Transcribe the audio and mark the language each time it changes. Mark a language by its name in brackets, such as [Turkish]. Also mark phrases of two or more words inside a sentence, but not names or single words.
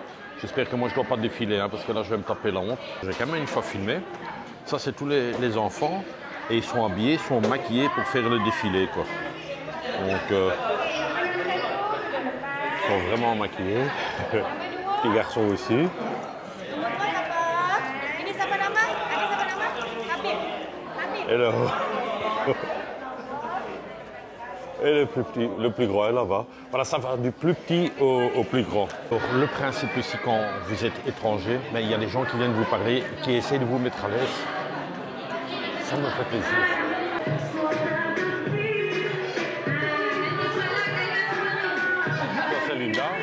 [French] J'espère que moi je ne dois pas défiler, hein, parce que là je vais me taper la honte. J'ai quand même une fois filmé. Ça c'est tous les enfants. Et ils sont habillés, ils sont maquillés pour faire le défilé, quoi. Donc ils sont vraiment maquillés. Les garçons aussi. [Indonesian] Ini siapa nama? Ada siapa nama? Habib. Habib. [English] Hello. [French] Et le plus petit, le plus grand est là-bas. Voilà, ça va du plus petit au plus grand. Donc, le principe ici, quand vous êtes étranger, mais il y a des gens qui viennent vous parler, qui essaient de vous mettre à l'aise. Ça me fait plaisir. C'est Linda.